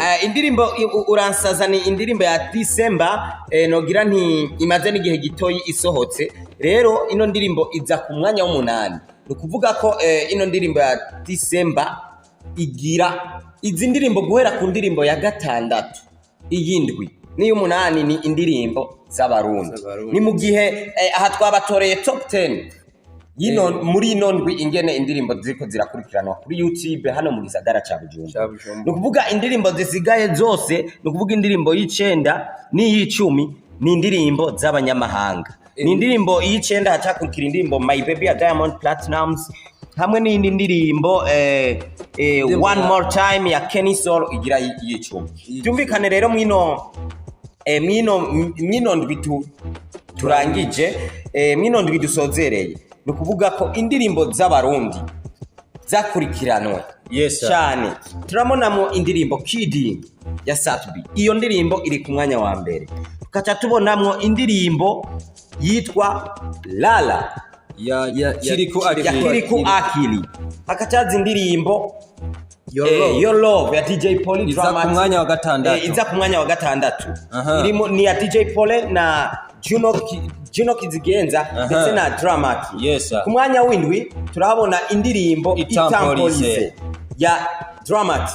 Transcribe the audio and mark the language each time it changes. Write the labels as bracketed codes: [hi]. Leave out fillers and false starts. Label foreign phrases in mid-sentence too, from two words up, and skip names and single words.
[rn] indirimbo Uransaza ni indirimbo ya Tisemba nogira nti imaze n'igihe gitoyi isohotse rero ino ndirimbo iza ku mwanya w'umunani nukuvuga ko ino ndirimbo ya Tisemba igira izi ndirimbo guhera ku ndirimbo ya gatandatu iyindwi n'iy'umunani ni indirimbo z'abarundi ni mu gihe aha twabatoreye top 10 muri ino ndwi ingene indirimbo ziriko zirakurikiranwa kuri YouTube hano mu gisagara ca Bujumbura. Ni ukuvuga indirimbo zisigaye zose, ni ukuvuga indirimbo y'icenda n'iy'icumi ni indirimbo z'abanyamahanga. Ni indirimbo y'icenda hacakurikira indirimbo My Baby ya Diamond Platnumz hamwe n'indi ndirimbo One More Time ya Kenny Soul igira y'icumi. Byumvikane rero mwino ndwi turangije, mwino ndwi dusozereye. Ni ukuvuga ko indirimbo z'abarundi zakurikiranwe cyane. Turabonamo indirimbo Kidding ya Satbi, iyo ndirimbo iri ku mwanya wa mbere. Tukaca tubonamwo indirimbo yitwa Lala ya Kiriku Akili. Hakacaza indirimbo Your Love ya DJ Polly iza ku mwanya wa gatandatu. Iza ku mwanya wa gatandatu. Irimo ni ya DJ Polly na Juno Kizigenza ndetse na Dramati. Ku mwanya w'indwi turahabona indirimbo Itampolize ya Dramati.